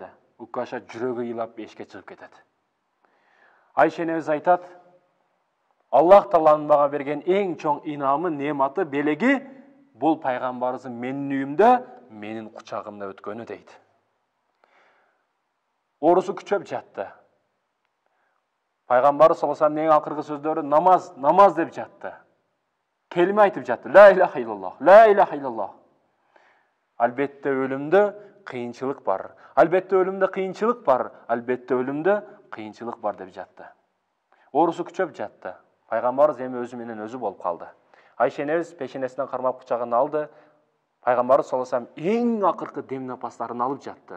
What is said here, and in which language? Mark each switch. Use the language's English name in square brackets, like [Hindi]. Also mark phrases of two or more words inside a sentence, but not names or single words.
[Kyrgyz] Укаша жүрөгү ыйлап эшикке чыгып кетет. Айша энебиз айтат: Аллах Тааланын мага берген эң чоң инамы, нематы, белеги бул пайгамбарыбыздын менин үйүмдө, менин кучагымда өткөнү дейт. Орусу күчөп жатты. Пайгамбарыбыз [Arabic] صلى الله عليه وسلم [Kyrgyz] эң акыркы сөздөрү намаз, намаз деп жатты. Келиме айтып жатты. [Arabic] لا إله إلا الله، لا إله إلا الله. [Kyrgyz] Албетте өлүмдө кыйынчылык бар. Албетте өлүмдө кыйынчылык бар. Албетте өлүмдө кыйынчылык бар деп жатты. Орусу күчөп жатты. Пайгамбарыбыз эми өзү менен өзү болуп калды. Айша энебиз пешенесинен кармап кучагына алды. Пайгамбарыбыз [Arabic] صلى الله عليه وسلم [Kyrgyz] эң акыркы дем напастарын алып жатты.